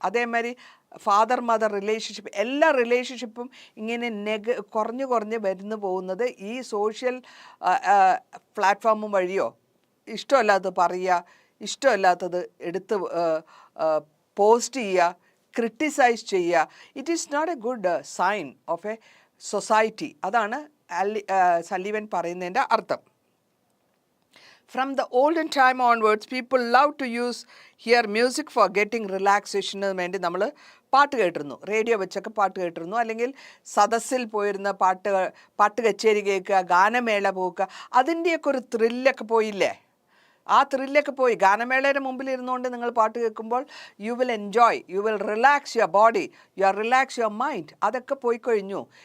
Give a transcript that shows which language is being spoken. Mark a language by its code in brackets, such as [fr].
[ml] അതേമാതിരി father mother relationship, എല്ലാ റിലേഷൻഷിപ്പും ഇങ്ങനെ കുറഞ്ഞു വരുന്നു പോകുന്നത് ഈ സോഷ്യൽ പ്ലാറ്റ്ഫോമും വഴിയോ ഇഷ്ടമല്ലാത്തത് പറയുക, ഇഷ്ടമല്ലാത്തത് എടുത്ത് പോസ്റ്റ് ചെയ്യുക, ക്രിട്ടിസൈസ് ചെയ്യുക. [en] It is not a good sign of a society. [ml] അതാണ് സല്ലീവൻ പറയുന്നതിൻ്റെ അർത്ഥം. [en] From the olden time onwards, people love to hear music for getting relaxation. [ml] വേണ്ടി നമ്മൾ പാട്ട് കേട്ടിരുന്നു, റേഡിയോ വെച്ചൊക്കെ പാട്ട് കേട്ടിരുന്നു. അല്ലെങ്കിൽ സദസ്സിൽ പോയിരുന്ന പാട്ട് കച്ചേരി കേൾക്കുക, ഗാനമേള പോക്കുക, അതിൻ്റെയൊക്കെ ഒരു ത്രില്ലൊക്കെ പോയില്ലേ? ആ ത്രില്ലൊക്കെ പോയി. ഗാനമേളയുടെ മുമ്പിൽ ഇരുന്നുകൊണ്ട് നിങ്ങൾ പാട്ട് കേൾക്കുമ്പോൾ [en] You will enjoy, you will relax your body, relax your mind. [ml] അതൊക്കെ പോയി കഴിഞ്ഞു.